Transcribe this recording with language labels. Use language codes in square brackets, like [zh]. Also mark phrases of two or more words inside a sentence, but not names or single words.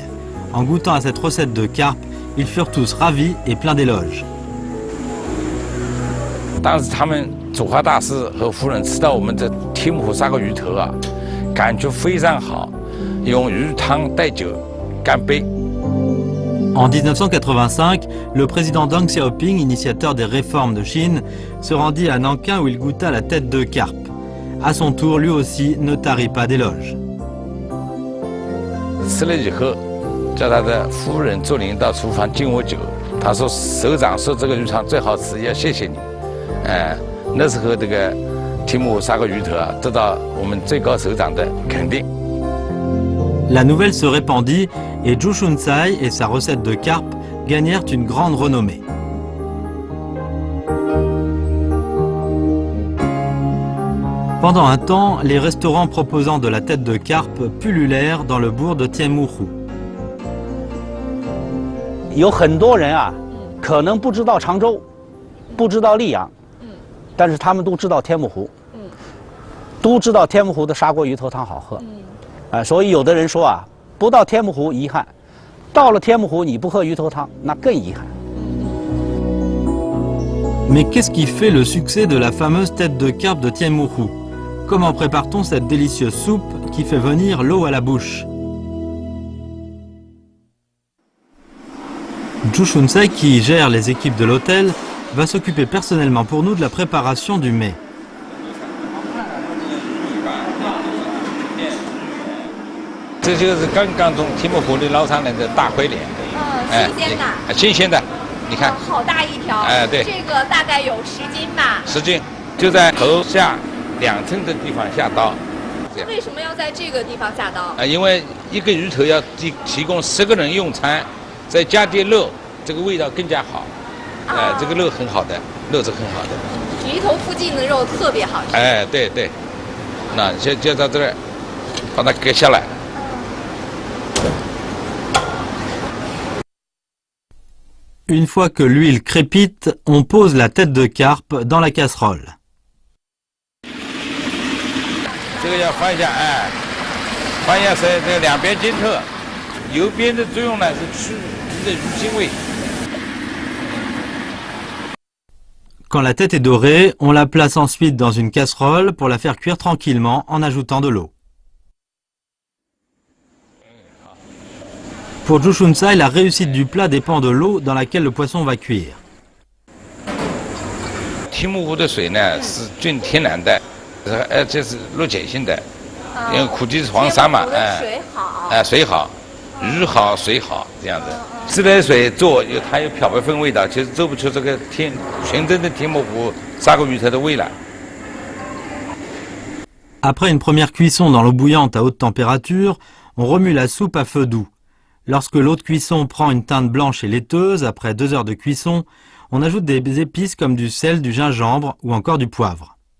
[fr] En goûtant à cette recette de carpe, ils furent tous ravis et pleins d'éloges. [zh] 当时他们主华大师和夫人吃到我们这天目湖沙河鱼头啊，感觉非常好，用鱼汤带酒干杯。 [fr] En 1985, le président Deng Xiaoping, initiateur des réformes de Chine, se rendit à Nankin où il goûta la tête de carpe. À son tour, lui aussi ne tarit pas d'éloges. [zh] 吃了以后，叫他的夫人助理到厨房敬我酒。他说：“首长说这个鱼肠最好吃，要谢谢你。” 那时候这个天目湖砂锅鱼头啊，得到我们最高首长的肯定。 [fr] La nouvelle se répandit et Zhu Shuncai et sa recette de carpe gagnèrent une grande renommée. Pendant un temps, les restaurants proposant de la tête de carpe pullulèrent dans le bourg de Tianmuhu. [zh] 有很多人啊，可能不知道常州，不知道溧阳，但是他们都知道天目湖，都知道天目湖的砂锅鱼头汤好喝。所以有的人说啊，不到天目湖遗憾，到了天目湖你不喝鱼头汤，那更遗憾。 [fr] Mais qu'est-ce qui fait le succès de la fameuse tête de carpe de Tianmuhu? Comment prépare-t-on cette délicieuse soupe qui fait venir l'eau à la bouche? Zhu Shuncai, qui gère les équipes de l'hôtel, va s'occuper personnellement pour nous de la préparation du mets. [zh] 这就是刚刚从天目湖里捞上来的大灰鲢，新鲜的，新鲜的，你看，好大一条，对，这个大概有10斤吧，10斤，就在头下2寸的地方下刀。为什么要在这个地方下刀？因为一个鱼头要提供10个人用餐，再加点肉，这个味道更加好。这个肉很好的，肉是很好的。鱼头附近的肉特别好吃。对对，那就到这儿，把它割下来。 [fr] Une fois que l'huile crépite, on pose la tête de carpe dans la casserole. [zh] 这个要翻一下，翻一下是这2边煎透，油边的作用呢是去鱼的鱼腥味。 [fr] Quand la tête est dorée, on la place ensuite dans une casserole pour la faire cuire tranquillement en ajoutant de l'eau. Pour Zhu Shuncai, la réussite du plat dépend de l'eau dans laquelle le poisson va cuire. [zh] 天目湖的水呢是纯天然的，这是陆碱性的，因为苦地是黄沙嘛，水好，水好，鱼好，水好这样子。自来水做它有漂白粉味道，其实做不出这个纯正的天目湖砂锅鱼头的味来。 [fr] Après une première cuisson dans l'eau bouillante à haute température, on remue la soupe à feu doux. Lorsque l'eau de cuisson prend une teinte blanche et laiteuse, après 2 heures de cuisson, on ajoute des épices comme du sel, du gingembre ou encore du poivre.